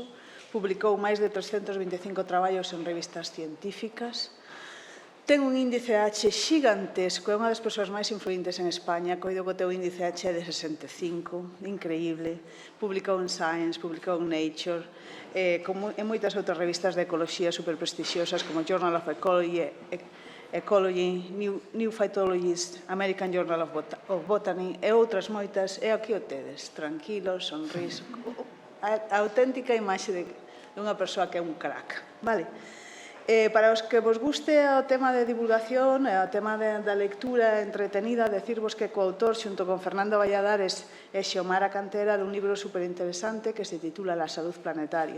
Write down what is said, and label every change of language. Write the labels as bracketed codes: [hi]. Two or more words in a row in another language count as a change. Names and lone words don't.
[gl] Publicou máis de 325 traballos en revistas científicas. Ten un índice H xigantesco, é unha das persoas máis influentes en España. Coido que ten un índice H de 65, increíble. Publicou en Science, publicou en Nature, en moitas outras revistas de ecoloxía superprestixiosas como Journal of Ecology, New Phytologist, American Journal of Botany e outras moitas. E aquí o tedes, tranquilo, sonriso. A auténtica imaxe dunha persoa que é un crack, vale? Para os que vos guste o tema de divulgación, o tema da lectura entretenida, decirvos que coautor xunto con Fernando Valladares e Xiomara Cantera dun libro superinteresante que se titula La salud planetaria.